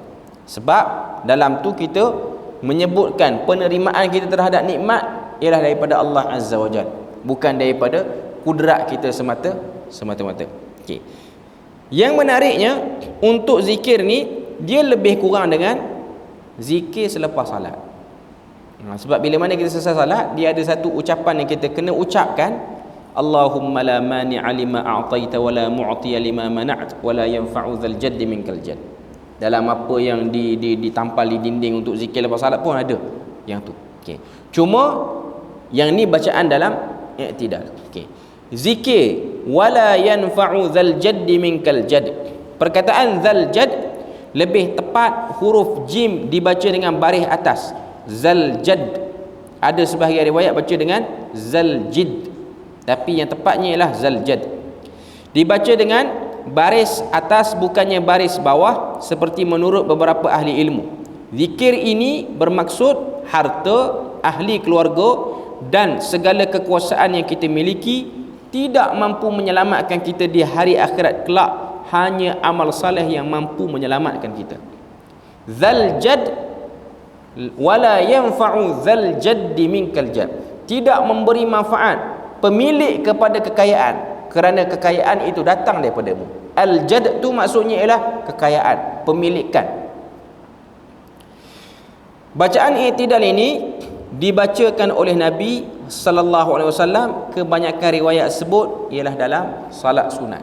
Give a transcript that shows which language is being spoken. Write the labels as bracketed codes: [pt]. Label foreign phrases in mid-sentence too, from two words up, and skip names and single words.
[ms] Sebab dalam tu kita menyebutkan penerimaan kita terhadap nikmat ialah daripada Allah [ar] عز وجل, [ms] bukan daripada kudrat kita semata-mata. Okey. Yang menariknya, untuk zikir ni dia lebih kurang dengan zikir selepas salat. Sebab bila mana kita selesai salat, dia ada satu ucapan yang kita kena ucapkan, [ar] اللهم لا مانع لما أعطيت ولا معطي لما منعت ولا ينفع ذا الجد منك الجد. [ms] Dalam apa yang ditampal di dinding untuk zikir lepas salat pun ada yang tu. Okey. Cuma yang ni bacaan dalam i'tidal. Okey. [ar] Zikir ولا ينفع ذا الجد منك الجد. [ms] Perkataan [ar] ذا الجد [ms] lebih tepat huruf jim dibaca dengan baris atas, [ar] ذا الجد. [ms] Ada sebahagian riwayat baca dengan [ar] ذا الجد, [ms] tapi yang tepatnya ialah [ar] ذا الجد. [ms] Dibaca dengan baris atas bukannya baris bawah seperti menurut beberapa ahli ilmu. Zikir ini bermaksud harta, ahli keluarga dan segala kekuasaan yang kita miliki tidak mampu menyelamatkan kita di hari akhirat kelak. Hanya amal saleh yang mampu menyelamatkan kita. [ar] ذا الجد ولا ينفع ذا الجد منك الجد. [ms] Tidak memberi manfaat pemilik kepada kekayaan, kerana kekayaan itu datang daripadamu. Al-jadd tu maksudnya ialah kekayaan, pemilikan. Bacaan i'tidal ini dibacakan oleh Nabi [ar] صلى الله عليه وسلم, [ms] kebanyakan riwayat sebut ialah dalam salat sunat.